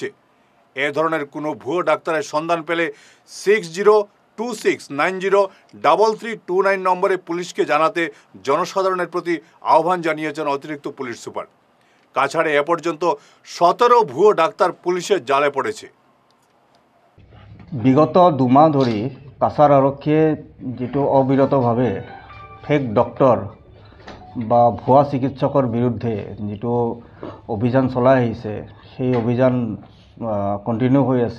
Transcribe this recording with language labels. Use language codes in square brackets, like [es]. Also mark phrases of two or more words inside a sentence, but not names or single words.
[bn] এ ধরনের কোনো ভুয়ো ডাক্তারের সন্ধান পেলে 6026903329 নম্বরে পুলিশকে জানাতে জনসাধারণের প্রতি আহ্বান জানিয়েছেন অতিরিক্ত পুলিশ সুপার। কাছাড়ে এ পর্যন্ত 17 ভুয়ো ডাক্তার পুলিশের জালে পড়েছে। [as] বিগত 2 মাহ ধৰি কাছাৰ আৰক্ষীয়ে যেটো অবিৰতভাৱে [en] fake doctor [as] বা ভুৱা চিকিৎসকৰ বিৰুদ্ধে যেটো অভিযান চলাই আহিছে, সেই অভিযান কণ্টিনিউ হৈ আছে।